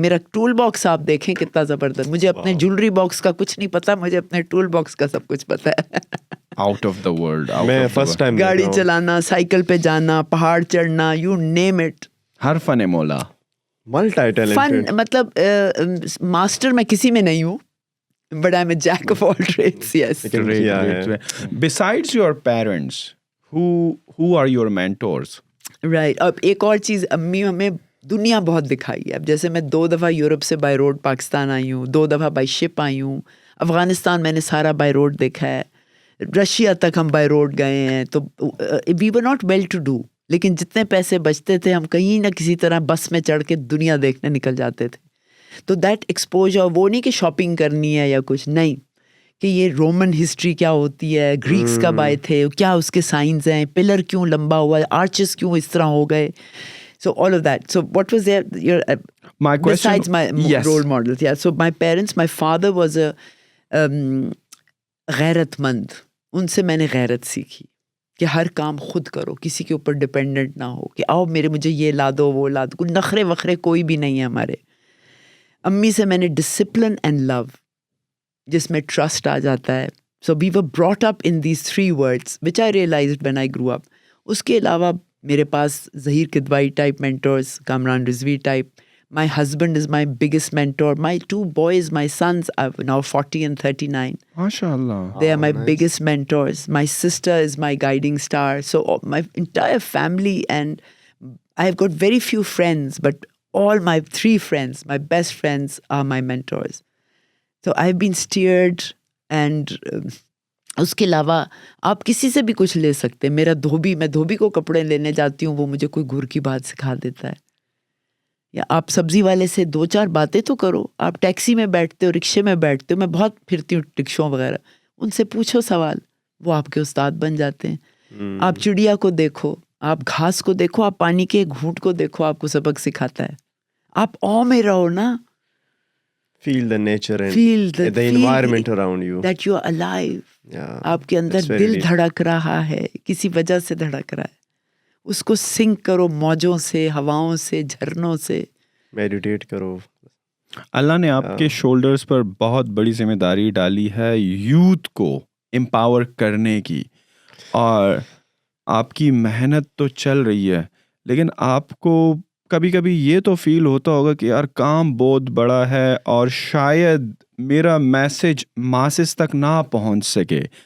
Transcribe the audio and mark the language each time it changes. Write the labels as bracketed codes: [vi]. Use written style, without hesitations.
[ur] میرا tool box آپ دیکھیں کتنا زبردست. مجھے اپنے جولری باکس کا کچھ نہیں پتا, مجھے اپنے ٹول باکس کا سب کچھ پتا ہے. [en] Out of the world. [ur] میں فرسٹ ٹائم گاڑی چلانا, سائیکل پہ جانا, پہاڑ چڑھنا, [en] You name it. [ur] ہر فن مولا, [en] Multi talented. [ur] فن مطلب ماسٹر میں کسی میں نہیں ہوں, [en] But I am a jack of all trades. Yes. besides your parents, who are your mentors? Right. [ur] اب ایک اور چیز, امی ہمیں دنیا بہت دکھائی ہے. اب جیسے میں 2 دفعہ یورپ سے بائی روڈ پاکستان آئی ہوں, 2 دفعہ بائی شپ آئی ہوں. افغانستان میں نے سارا بائی روڈ دیکھا ہے, رشیا تک ہم بائی روڈ گئے ہیں. تو [en] we were not well to do, [ur] لیکن جتنے پیسے بچتے تھے ہم کہیں نہ کسی طرح بس میں چڑھ کے دنیا دیکھنے نکل جاتے تھے. تو [en] that exposure, [ur] وہ نہیں کہ شاپنگ کرنی ہے یا کچھ, نہیں, کہ یہ رومن ہسٹری کیا ہوتی ہے, گریکس کب آئے تھے, کیا اس کے سائنز ہیں, پلر کیوں لمبا ہوا ہے, آرچز کیوں اس طرح ہو گئے. [en] So all of that. So what was your My question, besides my yes, role models? Yeah. So my parents, my father was a [ur] غیرت مند. ان سے میں نے غیرت سیکھی کہ ہر کام خود کرو, کسی کے اوپر ڈپینڈنٹ نہ ہو کہ آؤ مجھے یہ لا دو وہ لا دو. کوئی نخرے وخرے کوئی بھی نہیں ہے ہمارے. امی سے میں نے [en] discipline and love, [ur] جس میں ٹرسٹ آ جاتا ہے. [en] So we were brought up in these 3 words which I realized when I grew up. [ur] اس کے علاوہ میرے پاس Zaheer Kidwai type mentors, Kamran Rizvi type. [en] My husband is my biggest mentor. My 2 boys, my sons are now 40 and 39. MashaAllah. They are my biggest mentors. My sister is my guiding star. So my entire family, and I've got very few friends, but all my 3 friends, my best friends are my mentors. So I've been steered, and [ur] اس کے علاوہ آپ کسی سے بھی کچھ لے سکتے ہیں. میرا دھوبی, میں دھوبی کو کپڑے لینے جاتی ہوں, وہ مجھے کوئی گر کی بات سکھا دیتا ہے. یا آپ سبزی والے سے 2-4 باتیں تو کرو. آپ ٹیکسی میں بیٹھتے ہو, رکشے میں بیٹھتے ہو, میں بہت پھرتی ہوں رکشوں وغیرہ, ان سے پوچھو سوال, وہ آپ کے استاد بن جاتے ہیں. آپ چڑیا کو دیکھو, آپ گھاس کو دیکھو, آپ پانی کے گھونٹ کو دیکھو, آپ کو سبق سکھاتا ہے. آپ او میں رہو نا, [en] feel the nature and the environment around you, that you are alive. [ur] آپ کے اندر [en] that's very [ur] دل [en] deep. [ur] دھڑک رہا ہے, کسی وجہ سے دھڑک رہا ہے. اس کو سنک کرو, موجوں سے, ہواؤں سے, جھرنوں سے. میڈیٹیٹ کرو. اللہ نے آپ کے شولڈرز پر بہت بڑی ذمہ داری ڈالی ہے یوتھ کو امپاور کرنے کی, اور آپ کی محنت تو چل رہی ہے, لیکن آپ کو کبھی کبھی یہ تو فیل ہوتا ہوگا کہ یار کام بہت بڑا ہے اور شاید میرا میسج ماسز تک نہ پہنچ سکے.